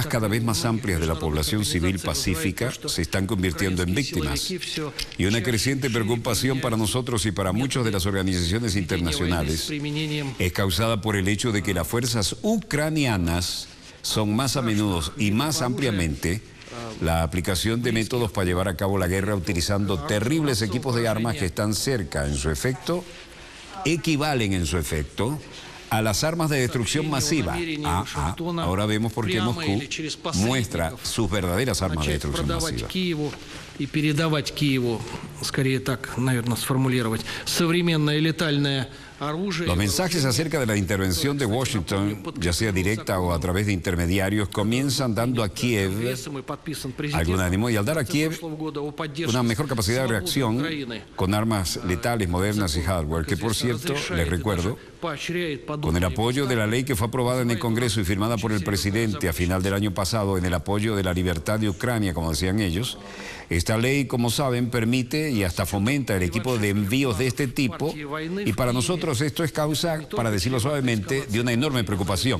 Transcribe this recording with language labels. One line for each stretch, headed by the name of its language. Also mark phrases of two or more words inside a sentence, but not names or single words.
Spanish: cada vez más amplias de la población civil pacífica se están convirtiendo en víctimas, y una creciente preocupación para nosotros y para muchas de las organizaciones internacionales es causada por el hecho de que las fuerzas ucranianas son más a menudo y más ampliamente la aplicación de métodos para llevar a cabo la guerra utilizando terribles equipos de armas que están cerca en su efecto, equivalen en su efecto a las armas de destrucción masiva. Ahora vemos por qué Moscú muestra sus verdaderas armas de destrucción masiva.
Russian: И передавать Киеву, скорее так, наверное, сформулировать, современное летальное оружие.
Spanish: Los mensajes acerca de la intervención de Washington, ya sea directa o a través de intermediarios, comienzan dando a Kiev algún ánimo, y al dar a Kiev una mejor capacidad de reacción con armas letales, modernas y hardware, que por cierto, les recuerdo, con el apoyo de la ley que fue aprobada en el Congreso y firmada por el presidente a final del año pasado, en el apoyo de la libertad de Ucrania, como decían ellos, esta ley, como saben, permite y hasta fomenta el equipo de envíos de este tipo, y para nosotros esto es causa, para decirlo suavemente, de una enorme preocupación.